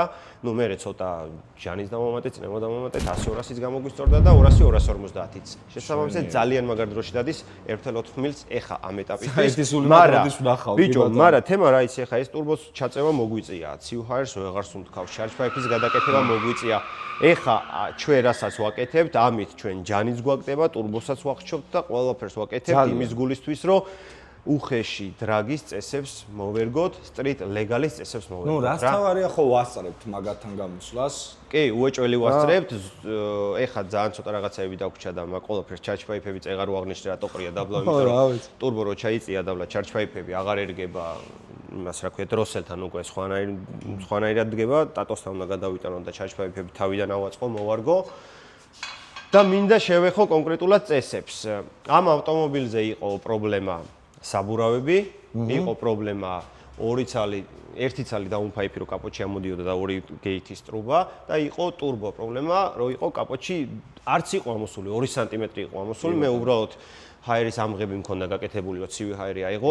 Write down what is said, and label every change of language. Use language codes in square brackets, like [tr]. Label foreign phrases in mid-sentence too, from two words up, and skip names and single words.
[ka] ნუ მე ცოტა ჟანის დამომატეთ, წინამა დამომატეთ, 100-200-იც გამოგვისწორდა და 200-250-იც. შესაბამისად ძალიან მაგარ დროში დადის 1.4 მილს ეხა ამ ეტაპისთვის. მაგრამ თემა რა იცი ეხა ეს ტურბოს ჩაწევა მოგვიწია, ციუჰაერს ვეღარ სუნთქავს, [en] charge pipe-ის [ka] გადაკეთება მოგვიწია. ეხა ჩვენ რასაც ვაკეთებთ, ამით ჩვენ ჯანიც გვაკდება, ტურბოსაც ვახშობთ და ყველაფერს ვაკეთებთ იმის გულისთვის, რომ უხეში დრაგის წესებს მოვერგოთ, [en] street legal-ის [ka] წესებს მოვერგოთ. ნუ რას თავარია ხო ვასწრებთ მაგათთან გამოსვლას? კი, უეჭველი ვასწრებთ. ეხა ძალიან ცოტა რაღაცები დაგვრჩა და მაგ ყველაფერს [en] charge pipe-ები [ka] წეღარ ვაღნიშნე რატო ყრია დაბლა, იმიტომ რომ ტურბო რო ჩაიწია დაბლა [en] charge pipe-ები [ka] აღარ ერგება იმას რა ქვია დროსელთან უკვე სხვანაირად დგება, ტატოსთან უნდა გადავიტანო და [en] charge pipe-ები [ka] თავიდან ავაწყო, მოვარგო. და მინდა შევეხო კონკრეტულად წესებს. ამ ავტომობილზე იყო პრობლემა საბურავები, იყო პრობლემა 1 ცალი დაუნფაიფი რო კაპოტში ამოდიოდა და 2 გეითის ტრუბა და იყო ტურბო პრობლემა, რო იყო კაპოტში არც იყო ამოსული 2 სანტიმეტრი იყო ამოსული, მე უბრალოდ ჰაერის ამღები მქონდა გაკეთებული, რომ ცივი ჰაერი აიღო.